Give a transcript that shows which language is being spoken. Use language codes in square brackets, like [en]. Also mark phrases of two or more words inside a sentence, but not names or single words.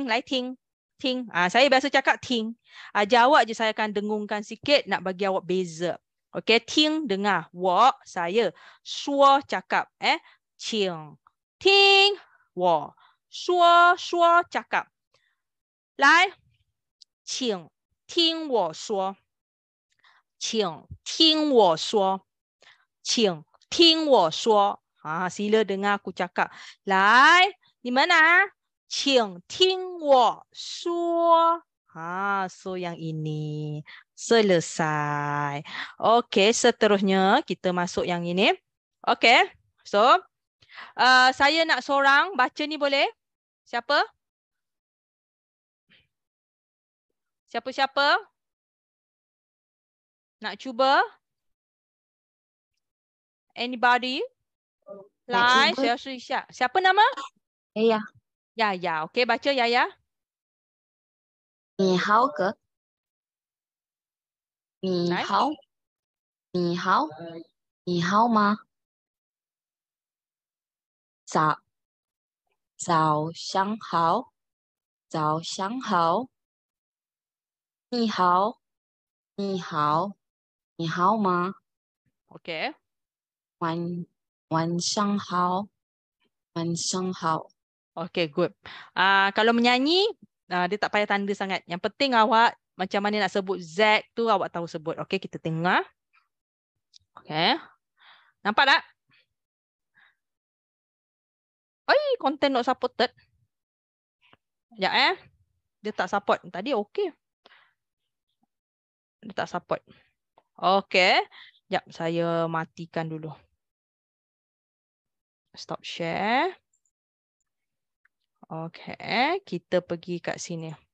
[ms] Saya biasa cakap ting. Jawab je saya akan dengungkan sikit nak bagi awak beza. Okey, ting dengar, wo saya, shuo cakap, qing. [zh] 听我, 说 cakap. Lai, qing听我说。请听我说，请听我说。 [ms] sila dengar aku cakap. [zh] 来，你们请听我说。 [ms] so yang ini selesai. Okey, seterusnya kita masuk yang ini. Okey, so saya nak seorang baca ni boleh? Siapa? Siapa-siapa? Nak cuba? Anybody? [zh] Lai, saya 试一下. [ms] Siapa nama? Yaya. Yaya. Okey, baca Yaya. [zh] 你好哥。你好。你好。你好吗？早上好。早上好。你好。你好。你好吗？ [ms] Okey. [zh] 晚上好。晚上好。 [en] Okey, good. [ms] Kalau menyanyi, dia tak payah tanda sangat. Yang penting awak macam mana nak sebut Z tu awak tahu sebut. Okey, kita tengok. Okey. Nampak tak? [en] Content not supported. [ms] Sekejap Dia tak support. Tadi okey. Dia tak support. Okey. Sekejap, saya matikan dulu. [en] Stop share. [ms] Okey, kita pergi kat sini.